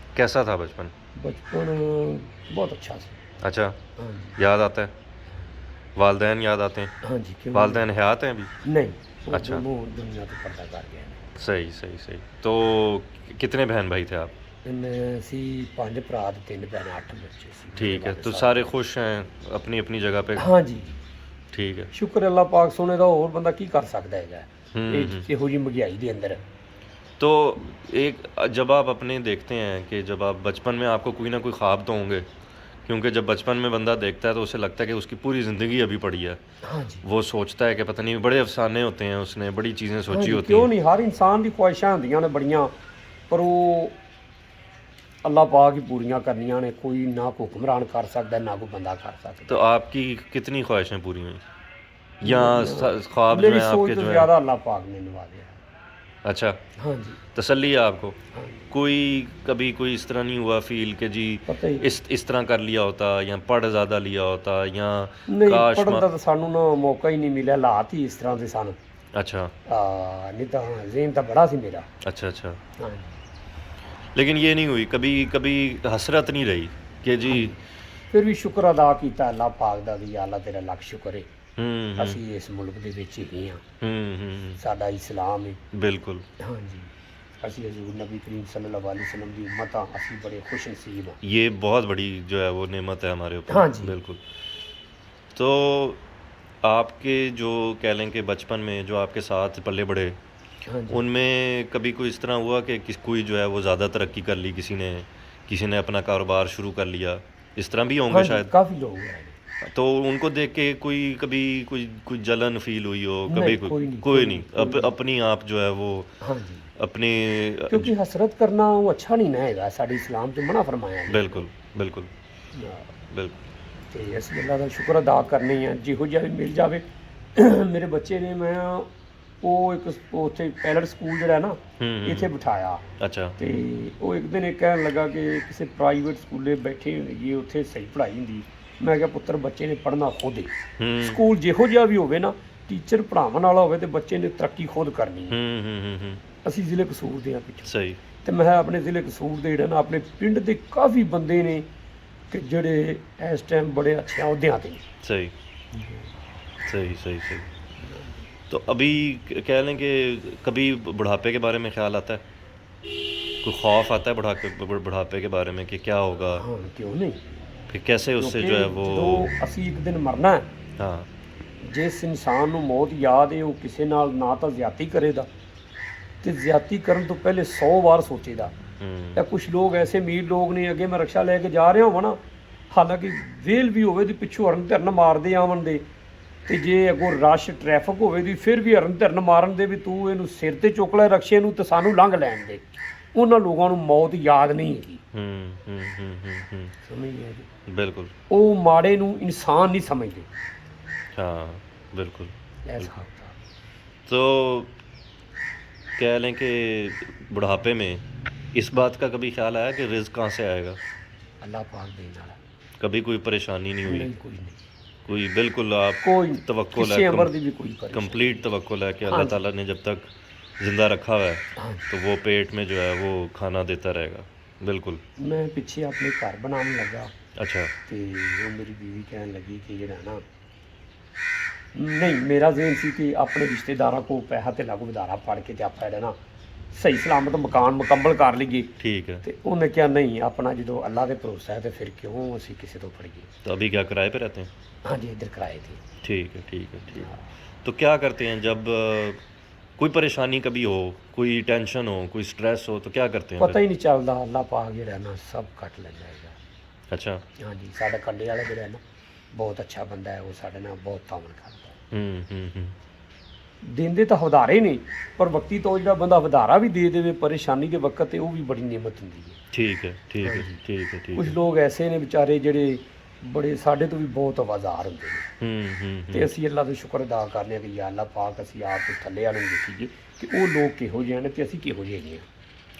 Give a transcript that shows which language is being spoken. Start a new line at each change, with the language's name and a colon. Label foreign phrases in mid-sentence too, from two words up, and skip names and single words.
Urdu: کیسا تھا بچپن؟ بچپن بہت اچھا تھا۔ اچھا، ہاں جی، یاد آتا ہے؟ والدین یاد آتے ہیں؟ ہاں جی، کیوں نہیں؟ والدین حیات ہیں ابھی؟ نہیں، وہ اچھا،
Punjabi: دونوں دنیا تو پردہ کر گئے نے۔
Urdu: صحیح صحیح صحیح۔ تو کتنے بہن بھائی تھے آپ؟
Punjabi: اسی 5 ਭਰਾ ਤੇ 3 ਭੈਣਾਂ 8 ਬੱਚੇ ਸੀ ਮੇਰੇ
Urdu: ٹھیک ہے، والد تو صاحب سارے
Punjabi: ਦੇ۔
Urdu: خوش ہیں اپنی اپنی جگہ پہ؟
Punjabi: ਹਾਂ ਜੀ,
Urdu: ٹھیک ہے۔
Punjabi: ਸ਼ੁਕਰ ਅੱਲਾਹ ਪਾਕ ਸੋਹਣੇ ਦਾ, ਹੋਰ ਬੰਦਾ ਕੀ ਕਰ ਸਕਦਾ ਹੈਗਾ ہوں ਇਹ ہوں۔ ਇਹੋ ਜਿਹੀ ਮਹਿੰਗਾਈ ਦੇ ਅੰਦਰ।
Urdu: تو ایک جب آپ اپنے دیکھتے ہیں کہ جب آپ بچپن میں آپ کو کوئی نہ کوئی خواب تو ہوں گے، کیونکہ جب بچپن میں بندہ دیکھتا ہے تو اسے لگتا ہے کہ اس کی پوری زندگی ابھی پڑی ہے، ہاں جی، وہ سوچتا ہے کہ پتہ نہیں بڑے افسانے ہوتے ہیں، اس نے بڑی چیزیں
Punjabi: ਹਾਂ
Urdu: سوچی
Punjabi: ਜੀ,
Urdu: ہوتی
Punjabi: ਕਿਉਂ
Urdu: ہیں۔
Punjabi: ਨਹੀਂ, ਹਰ ਇਨਸਾਨ ਦੀ ਖੁਆਇਸ਼ਾਂ ਹੁੰਦੀਆਂ ਨੇ ਬੜੀਆਂ, ਪਰ ਉਹ ਅੱਲਾਹ ਪਾਕ ਹੀ ਪੂਰੀਆਂ ਕਰਨੀਆਂ ਨੇ। ਕੋਈ ਨਾ ਕੋਈ ਹੁਕਮਰਾਨ ਕਰ ਸਕਦਾ, ਨਾ ਕੋਈ ਬੰਦਾ ਕਰ ਸਕਦਾ।
Urdu: تو آپ کی کتنی خواہشیں پوری ہوئیں یا
Punjabi: میریاں
Urdu: خواب جو میری ہیں آپ سوچ کے تو جو ہیں؟ زیادہ اللہ پاک نے نوازا ہے۔ اچھا، ہاں جی، تسلی ہے آپ کو؟ ہاں جی، کوئی کبھی کوئی اس طرح نہیں ہوا فیل کہ جی پتہ ہی اس طرح کر لیا ہوتا یا پڑھ زیادہ لیا ہوتا یا
Punjabi: ਨਹੀਂ,
Urdu: کاش
Punjabi: ਪੜ੍ਹਨ ਦਾ ਤਾਂ ਸਾਨੂੰ ਨਾ ਮੌਕਾ ਹੀ ਨਹੀਂ ਮਿਲਿਆ, ਹਾਲਾਤ ਹੀ ਇਸ ਤਰ੍ਹਾਂ ਦੇ ਸਨ।
Urdu: اچھا
Punjabi: نہیں ਤਾਂ ذہن ਤਾਂ ਬੜਾ ਸੀ ਮੇਰਾ۔
Urdu: اچھا اچھا، ہاں جی، لیکن یہ نہیں ہوئی کبھی کبھی حسرت نہیں رہی کہ جی؟ ہاں جی،
Punjabi: ਫਿਰ ਵੀ ਸ਼ੁਕਰ ਅਦਾ ਕੀਤਾ ਅੱਲਾਹ ਪਾਕ ਦਾ ਵੀ ਅੱਲਾਹ ਤੇਰਾ ਲੱਖ ਸ਼ੁਕਰ ਹੈ ہوں ਅਸੀਂ ਇਸ ਮੁਲਕ ਦੇ ਵਿੱਚ ਹੀ ਹਾਂ, ہوں، ਸਾਡਾ ਇਸਲਾਮ ਹੈ۔
Urdu: بالکل،
Punjabi: ਹਾਂ ਜੀ, ਅਸੀਂ ਹਜ਼ੂਰ ਨਬੀ کریم
Arabic: صلی اللہ علیہ وسلم
Punjabi: ਦੀ ਉਮਤ ਹਾਂ, ਅਸੀਂ ਬੜੇ ਖੁਸ਼ ਨਸੀਬ ਹਾਂ۔
Urdu: یہ بہت بڑی جو ہے وہ نعمت ہے ہمارے اوپر۔ ہاں جی، بالکل۔ تو آپ کے جو کہہ لیں کہ بچپن میں جو آپ کے ساتھ پلے بڑھے، ہاں جی، ان میں کبھی کوئی اس طرح ہوا کہ کوئی جو ہے وہ زیادہ ترقی کر لی، کسی نے اپنا کاروبار شروع کر لیا، اس طرح بھی ہوں گے ہاں جی، شاید؟ کافی لوگ ہیں۔ تو ان کو دیکھ کے کبھی کوئی جلن فیل ہوئی ہو؟ کبھی نہیں، کوئی نہیں، کوئی کوئی نہیں، نہیں، کوئی نہیں۔ اپنی آپ جو ہے وہ ہاں جی، اپنی
Punjabi: ਕਿਉਂਕਿ ਹਸਰਤ ਕਰਨਾ ਉਹ ਅੱਛਾ ਨਹੀਂ ਨਾ ਹੈਗਾ, ਸਾਡੇ ਇਸਲਾਮ 'ਚ ਮਨਾ ਫਰਮਾਇਆ ਗਿਆ।
Urdu: بالکل بالکل بالکل۔
Punjabi: ਤੇ ਅਸੀਂ ਅੱਲਾ ਦਾ ਸ਼ੁਕਰ ਅਦਾ ਕਰਨੇ ਆ, ਜਿਹੋ ਜਿਹਾ ਵੀ ਮਿਲ ਜਾਵੇ। ਮੇਰੇ ਬੱਚੇ ਨੇ, ਮੈਂ ਉਹ ਇੱਕ ਉੱਥੇ ਪੈਲਟ ਸਕੂਲ ਜਿਹੜਾ ਨਾ ਇੱਥੇ ਬਿਠਾਇਆ,
Urdu: اچھا
Punjabi: ਤੇ ਉਹ ਇੱਕ ਦਿਨ ਇਹ ਕਹਿਣ ਲੱਗਾ ਕਿ ਕਿਸੇ ਪ੍ਰਾਈਵੇਟ ਸਕੂਲੇ ਬੈਠੇ ਹੋਈਏ, ਉੱਥੇ ਸਹੀ ਪੜ੍ਹਾਈ ਹੁੰਦੀ। ਮੈਂ ਕਿਹਾ ਪੁੱਤਰ, ਬੱਚੇ ਨੇ ਪੜ੍ਹਨਾ ਖੁਦ ਹੈ। ਸਕੂਲ ਜਿਹੋ ਜਿਹਾ ਵੀ ਹੋਵੇ ਨਾ, ਟੀਚਰ ਪੜ੍ਹਾਉਣ ਵਾਲਾ ਹੋਵੇ, ਤੇ ਬੱਚੇ ਨੇ ਤਰੱਕੀ ਖੁਦ ਕਰਨੀ ਹੈ। ਅਸੀਂ ਜ਼ਿਲ੍ਹੇ ਕਸੂਰ ਦੇ ਹਾਂ ਪਿੱਛੋਂ,
Urdu: صحیح
Punjabi: ਤੇ ਮੈਂ ਆਪਣੇ ਜ਼ਿਲ੍ਹੇ ਕਸੂਰ ਦੇ ਜਿਹੜਾ ਨਾ, ਆਪਣੇ ਪਿੰਡ ਦੇ ਕਾਫੀ ਬੰਦੇ ਨੇ کہ جڑے اس ٹائم بڑے اچھے عہدیاں تے۔
Urdu: صحیح صحیح صحیح صحیح۔ تو ابھی کہہ لیں کہ کبھی بڑھاپے کے بارے میں خیال آتا ہے؟ کوئی خوف آتا ہے بڑھاپے کے بارے میں کہ کیا ہوگا؟ ہاں، کیوں نہیں، پھر کیسے اس سے جو ہے وہ؟
Punjabi: ਜਦੋਂ ਅਸੀਂ ਇੱਕ ਦਿਨ ਮਰਨਾ ਹੈ,
Urdu: ہاں
Punjabi: ਜਿਸ ਇਨਸਾਨ ਨੂੰ ਮੌਤ ਯਾਦ ਹੈ, ਉਹ ਕਿਸੇ ਨਾਲ ਨਾ ਤਾਂ ਜ਼ਿਆਦਤੀ ਕਰੇਗਾ, ਤੇ ਜ਼ਿਆਦਤੀ ਕਰਨ ਤੋਂ ਪਹਿਲੇ 100 ਵਾਰ ਸੋਚੇਗਾ। ਜਾਂ ਕੁਛ ਲੋਕ ਐਸੇ ਅਮੀਰ ਲੋਕ ਨੇ, ਅੱਗੇ ਮੈਂ ਰਕਸ਼ਾ ਲੈ ਕੇ ਜਾ ਰਿਹਾ ਹੋਵਾਂ ਨਾ, ਹਾਲਾਂਕਿ ਵੇਲ ਵੀ ਹੋਵੇ ਤੇ ਪਿੱਛੋਂ ਹਰਨ ਧਰਨ ਮਾਰਦੇ ਆਵਣ ਦੇ, ਤੇ ਜੇ ਅੱਗੋਂ ਰਸ਼ ਟ੍ਰੈਫਿਕ ਹੋਵੇ ਦੀ ਫਿਰ ਵੀ ਹਰਨ ਧਰਨ ਮਾਰਨ ਦੇ, ਵੀ ਤੂੰ ਇਹਨੂੰ ਸਿਰ ਤੇ ਚੁੱਕ ਲੈ ਰਕਸ਼ੇ ਨੂੰ ਤੇ ਸਾਨੂੰ ਲੰਘ ਲੈਣ ਦੇ। ਉਹਨਾਂ ਲੋਕਾਂ ਨੂੰ ਮੌਤ ਯਾਦ ਨਹੀਂ ਹੈਗੀ। ਸਮਝ ਗਏ ਜੀ?
Urdu: بالکل،
Punjabi: ਉਹ ਮਾੜੇ ਨੂੰ ਇਨਸਾਨ ਨਹੀਂ ਸਮਝਦੇ।
Urdu: ہاں بالکل۔ ایسا ہوتا۔ تو کہہ لیں کہ بڑھاپے میں اس بات کا کبھی خیال آیا کہ رزق کہاں سے آئے گا؟ اللہ پاک دینے والا، کبھی کوئی پریشانی نہیں ہوئی؟ نہیں، کوئی نہیں، کوئی بالکل آپ کوئی توکل کسی ہے، عمر دی بھی کوئی پریشانی۔ کمپلیٹ توکل ہے کہ ہاں اللہ جی، تعالیٰ نے جب تک زندہ رکھا ہوا ہے ہاں جی۔ تو وہ پیٹ میں جو ہے وہ کھانا دیتا رہے گا۔ بالکل۔ میں پیچھے اپنے گھر بنانے لگا، اچھا
Punjabi: ਤੇ ਉਹ ਮੇਰੀ ਬੀਵੀ ਕਹਿਣ ਲੱਗੀ ਕਿ ਜਿਹੜਾ ਨਾ, ਨਹੀਂ, ਮੇਰਾ ਜ਼ਹਨ ਸੀ ਕਿ ਆਪਣੇ ਰਿਸ਼ਤੇਦਾਰਾਂ ਕੋਲ ਪੈਸਾ ਤੇ ਲਾਗੂ ਵਧਾਰਾ ਫੜ ਕੇ ਤੇ ਆਪਾਂ ਜਿਹੜਾ ਨਾ ਸਹੀ ਸਲਾਮਤ ਮਕਾਨ ਮੁਕੰਮਲ ਕਰ ਲਈਏ।
Urdu: ٹھیک ہے۔ ਤੇ ਉਹਨੇ ਕਿਹਾ ਨਹੀਂ, ਆਪਣਾ ਜਦੋਂ ਅੱਲਾ ਦੇ ਭਰੋਸਾ ਹੈ ਤੇ ਫਿਰ ਕਿਉਂ ਅਸੀਂ ਕਿਸੇ ਤੋਂ ਫੜੀਏ। تو ابھی کیا کرائے پہ رہتے ہیں؟ ہاں جی، ادھر کرائے تھے۔ ٹھیک ہے ٹھیک ہے ٹھیک ہے۔ تو کیا کرتے ہیں جب کوئی پریشانی کبھی ہو، کوئی ٹینشن ہو، کوئی سٹریس ہو تو کیا کرتے ہیں پتہ پھر؟
Punjabi: ہی نہیں ਚੱਲਦਾ, ਅੱਲਾ ਪਾਕ ਜਿਹੜਾ ਨਾ ਸਭ ਕੱਟ ਲੈਂਦਾ ਹੈਗਾ।
Urdu: اچھا
Punjabi: ہاں جی، ساڈا کنڈے والا جڑا ہے نا، بہت اچھا بندہ ہے، وہ ساڈے نال بہت تعاون کرتا ہے۔ دیندے ਤਾਂ ਵਧਾਰੇ ਨੇ, ਪਰ ਵਕਤੀ ਤੋਂ ਜਿਹੜਾ ਬੰਦਾ ਵਧਾਰਾ ਵੀ ਦੇ ਦੇਵੇ ਪਰੇਸ਼ਾਨੀ ਦੇ ਵਕਤ ਤੇ, ਉਹ ਵੀ ਬੜੀ ਨਿਮਤ ਹੁੰਦੀ ਹੈ।
Urdu: ٹھیک ہے ٹھیک ہے ہاں جی۔ ٹھیک ہے ٹھیک
Punjabi: ਕੁਝ
Urdu: ہے۔
Punjabi: ਲੋਕ ਐਸੇ ਨੇ ਵਿਚਾਰੇ ਜਿਹੜੇ ਬੜੇ ਸਾਡੇ ਤੋਂ ਵੀ ਬਹੁਤ ਆਵਾਜ਼ਾਰ ਹੁੰਦੇ ਨੇ, ਤੇ ਅਸੀਂ ਅੱਲਾ ਦਾ ਸ਼ੁਕਰ ਅਦਾ ਕਰਨੇ ਆ ਕਿ ਯਾ ਅੱਲਾ ਪਾਕ, ਅਸੀਂ ਆਪ ਤੋਂ ਥੱਲੇ ਵਾਲੇ ਨੂੰ ਦੇਖੀਏ ਕਿ ਉਹ ਲੋਕ ਕਿਹੋ ਜਿਹੇ ਨੇ ਤੇ ਅਸੀਂ ਕਿਹੋ ਜਿਹੇ ਹੈਗੇ ਹਾਂ۔